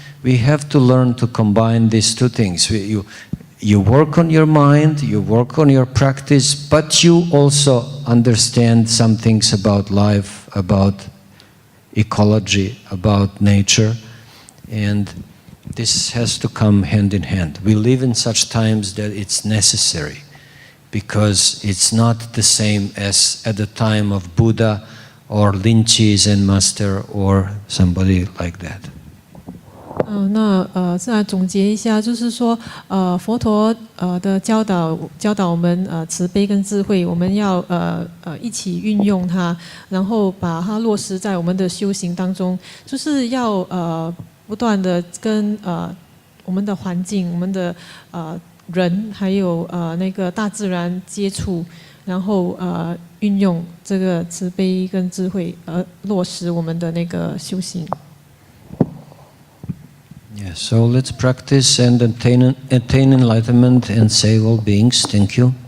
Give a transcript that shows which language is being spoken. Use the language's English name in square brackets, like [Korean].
[English] We have to learn to combine these two things. You work on your mind, you work on your practice, but you also understand some things about life, about ecology, about nature, and this has to come hand in hand. We live in such times that it's necessary, because it's not the same as at the time of Buddha or Linchi Zen Master or somebody like that. [Chinese] 再来总结一下，就是说，佛陀的教导我们慈悲跟智慧，我们要一起运用它，然后把它落实在我们的修行当中，就是要不断的跟我们的环境、我们的人还有那个大自然接触，然后运用这个慈悲跟智慧，落实我们的那个修行。 [English] Yeah, so let's practice and attain enlightenment and save all beings. Thank you.